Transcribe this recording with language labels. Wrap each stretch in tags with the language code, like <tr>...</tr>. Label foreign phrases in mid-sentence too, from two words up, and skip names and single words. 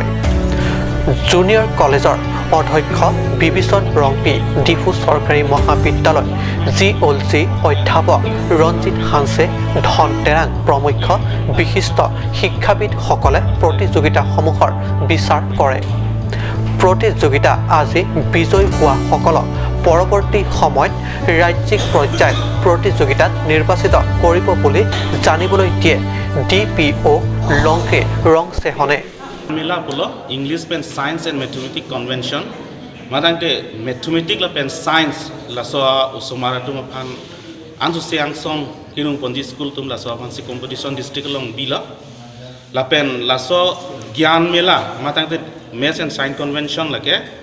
<as>জুনিয়ৰ কলেজৰ অধ্যক্ষ বিবিচন ৰংপি, ডিফু চৰকাৰী মহাবিদ্যালয় GOLG অধ্যাপক ৰঞ্জিত হানছে, ধন টেৰাং প্ৰমুখ বিশিষ্ট শিক্ষাবিদসকলে প্ৰতিযোগিতাসমূহৰ বিচাৰ কৰে। প্ৰতিযোগিতা আজি বিজয়ী হোৱাসকলক পৰৱৰ্তী সময়ত ৰাজ্যিক পৰ্যায়ত প্ৰতিযোগিতাত নিৰ্বাচিত কৰিব বুলি জানিবলৈ দিয়ে DPO লংকে ৰংচেহনে।</as> <mjw>Mela pulo English pen</mjw> <en>Science and Mathematics Convention.</en> <mjw>Madangte Mathematics la pen Science la soa usomara tum phan ansu siang song kinung ponji school tum la soa phan si competition district long bila la pen la so Gyan Mela madangte</mjw> <en>Maths and Science Convention</en> <mjw>la ke</mjw>